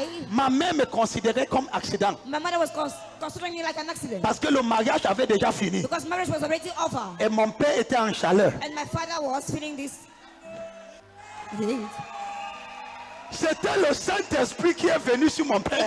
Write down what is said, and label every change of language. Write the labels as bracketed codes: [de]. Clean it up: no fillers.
[fr] ma mère me considérait comme accident. [en] my mother was considering me like an accident. [fr] Parce que le mariage avait déjà fini. [en] Because marriage was already over. [fr] Et mon père était en chaleur. [en] And my father was feeling this heat. [fr] C'était le Saint-Esprit qui est venu sur mon père.